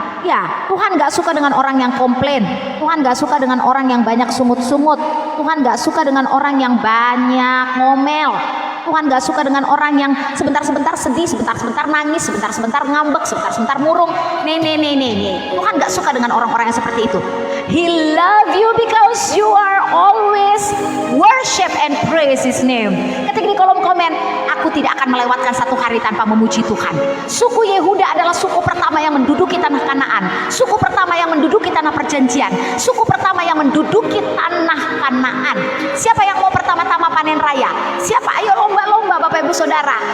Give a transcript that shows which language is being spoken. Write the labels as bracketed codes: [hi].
[id] Ya, Tuhan gak suka dengan orang yang komplain. Tuhan gak suka dengan orang yang banyak sungut-sungut. Tuhan gak suka dengan orang yang banyak ngomel. Tuhan gak suka dengan orang yang sebentar-sebentar sedih, sebentar-sebentar nangis, sebentar-sebentar ngambek, sebentar-sebentar murung. Tuhan gak suka dengan orang-orang yang seperti itu. [en] He love you because you are always worship and praise His name. [id] Ketik di kolom komen, aku tidak akan melewatkan satu hari tanpa memuji Tuhan. Suku Yehuda adalah suku pertama yang menduduki tanah Kanaan, suku pertama yang menduduki tanah perjanjian, suku pertama yang menduduki tanah Kanaan. Siapa yang mau pertama-tama panen raya? Siapa? Ayo lomba-lomba Bapak Ibu Saudara.